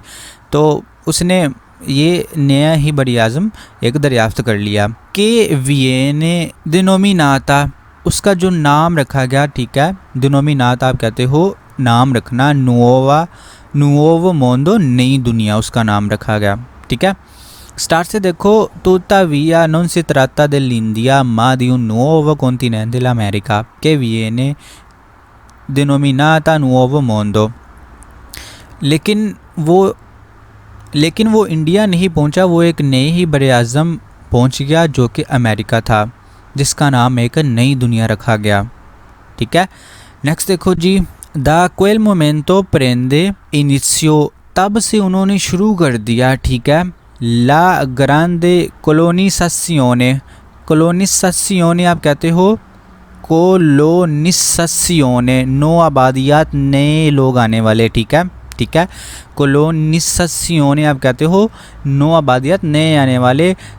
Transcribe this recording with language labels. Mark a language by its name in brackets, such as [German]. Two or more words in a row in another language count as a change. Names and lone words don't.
[Hindi] तो उसने ये नया ही बरे आज़म एक दरियाफ्त कर लिया कि [Italian] viene denominata, [Hindi] उसका जो नाम रखा गया। ठीक है, डिनोमिनाता आप कहते हो नाम रखना, [Italian] nuovo mondo, [Hindi] नई दुनिया, उसका नाम रखा गया। ठीक है, स्टार्ट से देखो। [Italian] तुताविया non si tratta dell'India ma di un nuovo continente l'America che viene denominata Nuovo Mondo। [Hindi] लेकिन वो इंडिया नहीं पहुंचा, वो एक नए ही बरे आज़म पहुंच गया जो कि अमेरिका था, जिसका नाम एक नई दुनिया रखा गया। ठीक है, नेक्स्ट देखो जी। [Italian] दा quel momento prende inizio, [Hindi] तब से उन्होंने शुरू कर दिया। ठीक है, [Italian] la grande colonizzazione, [Hindi] कोलोनिसासियोने आप कहते हो कोलोनिसासियोने, नो आबादियात, नए लोग आने वाले। ठीक है, ठीक है, कोलोनिसासियोने आप कहते हो नो आबादियात, नए आने वाले।